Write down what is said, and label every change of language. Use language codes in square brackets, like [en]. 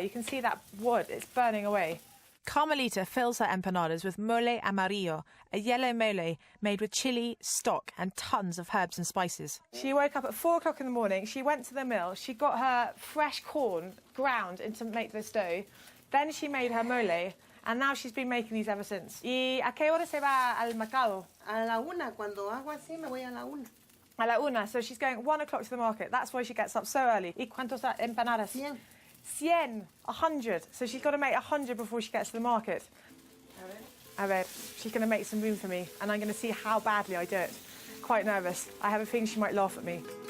[en] You can see that wood, it's burning away. Carmelita fills her empanadas with mole amarillo, a yellow mole made with chili, stock and tons of herbs and spices. She woke up at 4 o'clock in the morning, she went to the mill, she got her fresh corn ground to make this dough, then she made her mole, and now she's been making these ever since. [es] ¿Y a qué hora se va al mercado? A la una. Cuando hago así, me voy a la una. [en] A la una, so she's going 1 o'clock to the market. That's why she gets up so early. [es] ¿Y cuántos empanadas? 100. 100, 100. [en] So she's got to make 100 before she gets to the market. A ver, she's going to make some room for me, and I'm going to see how badly I do it. Quite nervous. I have a feeling she might laugh at me.